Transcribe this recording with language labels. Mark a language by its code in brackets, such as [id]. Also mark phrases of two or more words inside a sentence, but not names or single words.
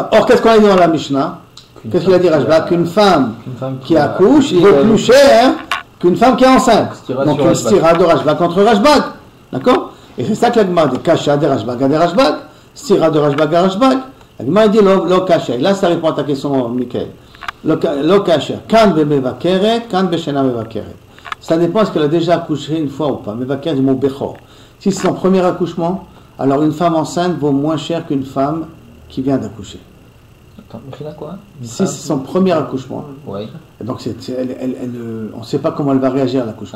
[fr] Or, qu'est-ce qu'on a dit dans la Mishnah? Qu'est-ce qu'il a dit Rashbag? Qu'une femme qui accouche vaut plus cher qu'une femme qui est enceinte. Donc une stira de Rashbag contre Rashbag. D'accord? Et c'est ça que la Gemara dit. Kasha de Rashbag à de Rashbag. Stira de Rashbag à Rashbag. La Gemara dit [he] לא קשיא. [fr] Et là, ça répond à ta question, Michael. [he] לא קשיא. כאן במבכרת, כאן בשנה מבכרת. [fr] Ça dépend est-ce qu'elle a déjà accouché une fois ou pas. Mevakeret du mot bechor. Si c'est son premier accouchement, alors une femme enceinte vaut moins cher qu'une femme qui vient d'accoucher. Attends, quoi? Si c'est son premier accouchement, oui. Donc on ne sait pas comment elle va réagir à l'accouchement.